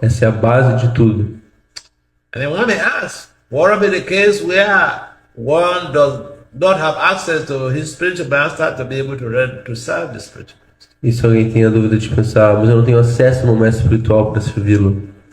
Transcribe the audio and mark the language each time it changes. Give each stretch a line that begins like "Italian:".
Portuguese: Essa é a base de tudo.
English: And then one may ask, what will be the case where one does not have access to his spiritual master to be able to serve the spiritual master?
Portuguese: E se alguém tem a dúvida de pensar, mas eu não tenho acesso ao meu mestre espiritual para servi-lo.